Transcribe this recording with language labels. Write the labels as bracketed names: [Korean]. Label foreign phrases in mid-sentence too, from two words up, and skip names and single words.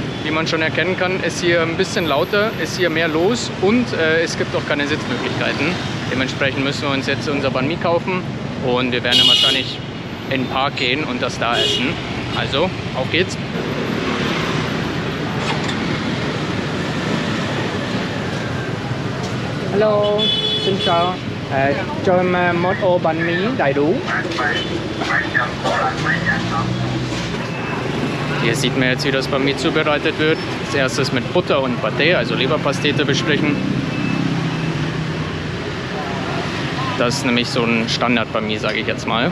[German] Wie man schon erkennen kann, ist hier ein bisschen lauter, ist hier mehr los und es gibt auch keine Sitzmöglichkeiten. Dementsprechend müssen wir uns jetzt unser Banh Mi kaufen und wir werden dann wahrscheinlich in den Park gehen und das da essen. Also, auf geht's! Hallo, [Vietnamese] xin chào. Cho em một ô bánh mì đầy đủ. [German] Hier sieht man jetzt, wie das Banh Mi zubereitet wird. Als erstes mit Butter und Pâté, also Leberpastete, bestrichen. Das ist nämlich so ein Standard-Banh Mi, sage ich jetzt mal.